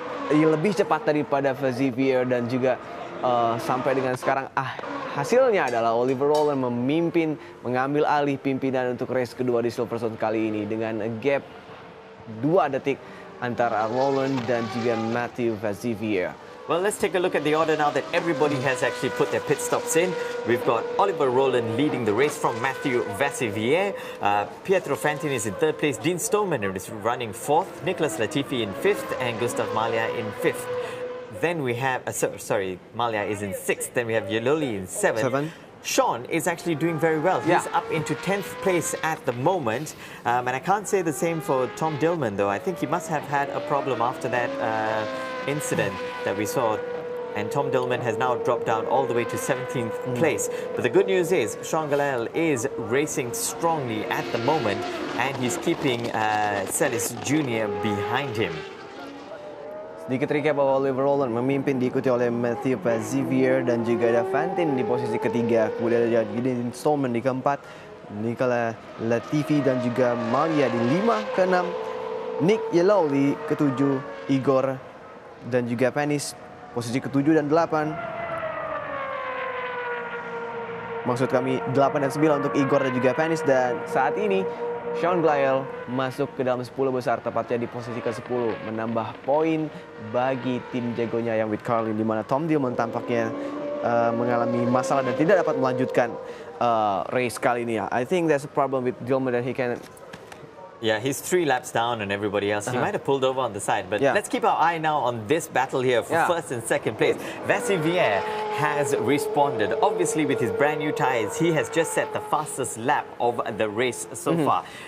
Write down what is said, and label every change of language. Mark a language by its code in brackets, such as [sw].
[id] Lebih cepat daripada Vassivier dan juga sampai dengan sekarang hasilnya adalah Oliver Roland mengambil alih pimpinan untuk race kedua di Silverstone kali ini dengan gap 2 detik antara Roland dan juga Mathieu Vassivier. [en] Well, let's take a look at the order now that everybody has actually put their pit stops in. We've got Oliver Roland leading the race from Mathieu Vassivier. Pietro Fantin is in 3rd place. Dean Stoneman is running 4th. Nicholas Latifi in 5th and Gustav Malya in 5th. Then we have, Malya is in 6th. Then we have Yeloli in 7th. Sean is actually doing very well. He's up into 10th place at the moment. And I can't say the same for Tom Dillman, though. I think he must have had a problem after that incident that we saw, and Tom Dillman has now dropped down all the way to 17th place. But the good news is Sean Galel is racing strongly at the moment, and he's keeping Celis Jr. behind him. [id] Sedikit recap bahwa Oliver Roland memimpin diikuti oleh Mathieu Vassivier dan juga ada Fantin di posisi ketiga. Kemudian ada Dean Stoneman di keempat, Nicolas Latifi dan juga Malya di 5 ke 6, Nick Yellow ke-7, Igor dan juga Panis posisi ke-7 dan 8. Maksud kami 8 dan 9 untuk Igor dan juga Panis, dan saat ini Sean Glyle masuk ke dalam 10 besar, tepatnya di posisi ke-10, menambah poin bagi tim jagonya yang with Carlin, di mana Tom Dillman tampaknya mengalami masalah dan tidak dapat melanjutkan race kali ini. [en] I think there's a problem with Dillman that he can. Yeah, he's 3 laps down on everybody else. He might have pulled over on the side. But let's keep our eye now on this battle here for 1st and 2nd place. Vassivier has responded. Obviously, with his brand new tyres, he has just set the fastest lap of the race so far.